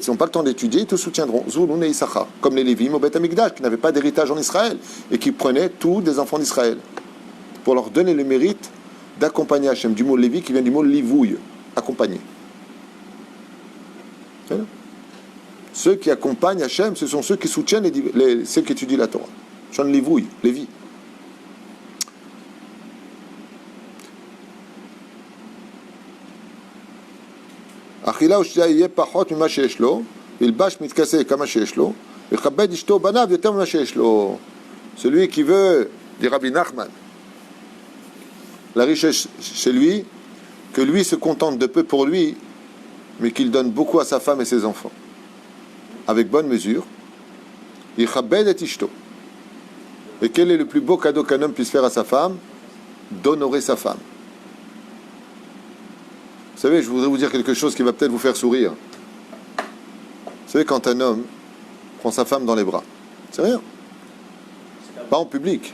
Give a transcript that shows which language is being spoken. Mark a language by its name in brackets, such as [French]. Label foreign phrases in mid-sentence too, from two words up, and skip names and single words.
[French] S'ils n'ont pas le temps d'étudier, ils te soutiendront. Zulun et Issachar, comme les Lévim au [Hebrew] בית המקדש, [French] qui n'avaient pas d'héritage en Israël, et qui prenaient tout des enfants d'Israël, pour leur donner le mérite d'accompagner Hachem, du mot Lévi qui vient du mot livouille, accompagner. Ceux qui accompagnent Hachem, ce sont ceux qui soutiennent ceux qui étudient la Torah. Chant livouille, Lévi. [Hebrew] אכילה ושתייה יהיה פחות ממה שיש לו, ילבש מתכסה כמה שיש לו, יכבד אשתו בניו יותר ממה שיש לו. [French] Celui qui veut, dit Rabbi Nachman, la richesse chez lui, que lui se contente de peu pour lui, mais qu'il donne beaucoup à sa femme et ses enfants. Avec bonne mesure, [Hebrew] יכבד את אשתו. [French] Et quel est le plus beau cadeau qu'un homme puisse faire à sa femme? D'honorer sa femme. Vous savez, je voudrais vous dire quelque chose qui va peut-être vous faire sourire. Vous savez, quand un homme prend sa femme dans les bras, c'est rien. Pas en public.